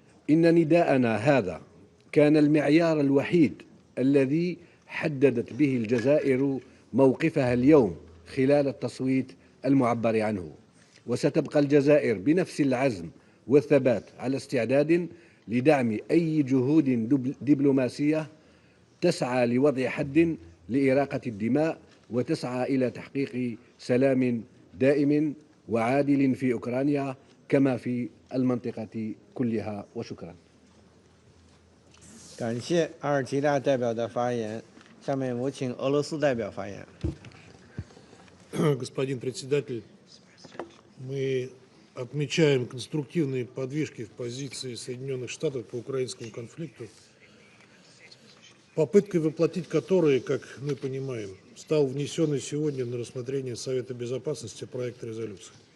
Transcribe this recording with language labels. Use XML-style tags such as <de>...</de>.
<ar>إن نداءنا هذا كان المعيار الوحيد الذي حددت به الجزائر موقفها اليوم خلال التصويت المعبر عنه، وستبقى الجزائر بنفس العزم والثبات على استعداد لدعم أي جهود دبلوماسية تسعى لوضع حد لإراقة الدماء وتسعى إلى تحقيق سلام دائم وعادل في أوكرانيا كما في المنطقة كلها. وشكرا.</ar> <zh>感谢阿尔及利亚代表的发言，下面我请俄罗斯代表发言。</zh> <ru>Господин председатель, мы отмечаем конструктивные подвижки в позиции Соединенных Штатов по украинскому конфликту, попыткой воплотить которые, как мы понимаем, стал внесенный сегодня на рассмотрение Совета Безопасности проект резолюции.</ru>